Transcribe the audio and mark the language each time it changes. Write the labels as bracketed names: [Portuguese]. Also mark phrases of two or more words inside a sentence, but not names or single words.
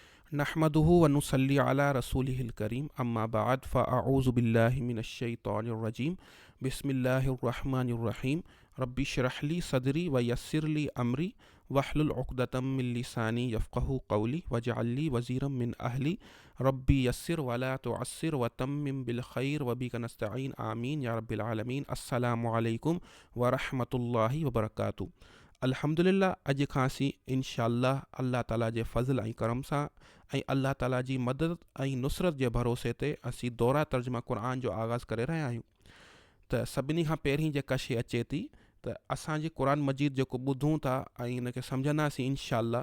[Arabic] نحمده ونصلي على رسوله الكريم أما بعد فأعوذ بالله من الشيطان الرجيم بسم الله الرحمن الرحيم رب اشرح لي صدري ويسر لي أمري واحلل عقدة من لساني يفقهوا قولي واجعل لي وزيرا من أهلي رب يسر ولا تعسر وتمم بالخير وبك نستعين آمين يا رب العالمين. السلام عليكم ورحمة الله وبركاته. [Sindhi] अल्हम्दुलिल्लाह अॼु खां असीं इंशाअल्लाह अल्लाह ताला जे फ़ज़ल ऐं करम सां ऐं अल्लाह ताला जी मदद ऐं नुसरत जे भरोसे ते असीं दौरा तर्जुमा क़ुरान जो आगाज़ करे रहिया आहियूं। त सभिनी खां पहिरीं जेका शइ अचे थी त असांजी क़ुरान मजीद जेको ॿुधूं था ऐं हिनखे सम्झंदासीं इंशाअल्लाह।